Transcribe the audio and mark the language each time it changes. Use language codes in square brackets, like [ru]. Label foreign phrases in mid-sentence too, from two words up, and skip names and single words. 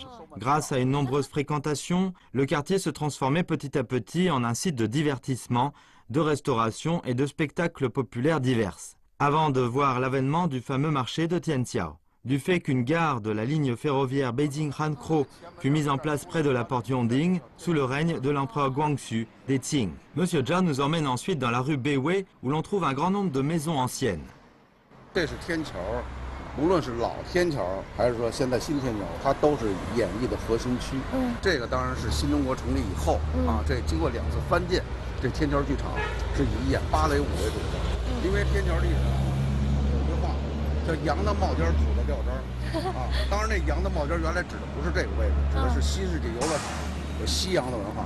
[fr] Grâce à une nombreuse fréquentation, le quartier se transformait petit à petit en un site de divertissement, de restauration et de spectacles populaires divers, avant de voir l'avènement du fameux marché de Tianqiao. Du fait qu'une gare de la ligne ferroviaire Beijing-Hankou fut mise en place près de la porte Yongding sous le règne de l'empereur Guangxu des Qing. Monsieur Zhao nous emmène ensuite dans la rue Beiwei où l'on trouve un grand nombre de maisons anciennes. [zh] 这是天桥，无论是老天桥还是说现在新天桥，它都是演艺的核心区。这个当然是新中国成立以后这经过2次翻建，这天桥剧场是以演芭蕾舞为主的。因为天桥历史有句话叫“羊的帽尖土的吊针”当然那羊的帽尖原来指的不是这个位置，指的是新世纪游乐场有西洋的文化。